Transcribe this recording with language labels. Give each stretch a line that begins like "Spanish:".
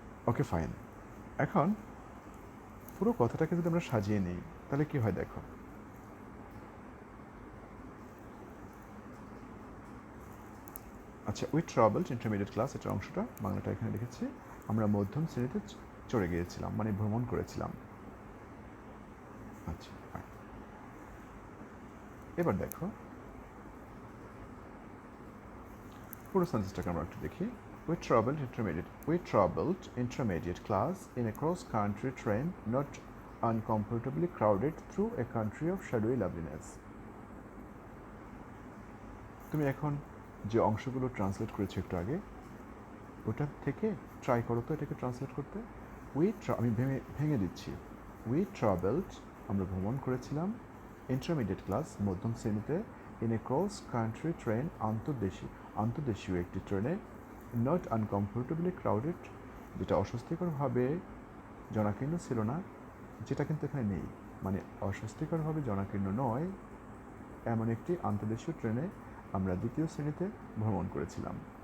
English: okay fine,
Bangla: এখন পুরো কথাটাকে যদি আমরা সাজিয়ে নিই তাহলে কি হয় দেখো, আচ্ছা
English: we travelled intermediate class,
Bangla: এটার অংশটা বাংলাটা এখানে লিখেছি, আমরা মধ্যম শ্রেণীতে চড়ে গিয়েছিলাম, মানে ভ্রমণ করেছিলাম। আচ্ছা এবার দেখো পুরো সেন্টেন্সটাকে আমরা একটু দেখি।
English: We traveled intermediate class in a cross-country train not uncomfortably crowded through a country of shadowy loveliness.
Bangla: তুমি এখন যে অংশগুলো ট্রান্সলেট করেছো একটু আগে, ওটা থেকে ট্রাই করো তো এটাকে ট্রান্সলেট করতে। আমি ভেঙে দিচ্ছি।
English: we travelled,
Bangla: আমরা ভ্রমণ করেছিলাম,
English: intermediate class,
Bangla: মধ্যম শ্রেণীতে,
English: in a cross country train,
Bangla: আন্তর্দেশীয় একটি ট্রেনে,
English: not uncomfortably crowded,
Bangla: যেটা অস্বস্তিকরভাবে জনাকীর্ণ ছিল না, যেটা কিন্তু এখানে নেই, মানে অস্বস্তিকরভাবে জনাকীর্ণ নয় এমন একটি আন্তর্দেশীয় ট্রেনে আমরা দ্বিতীয় শ্রেণীতে ভ্রমণ করেছিলাম।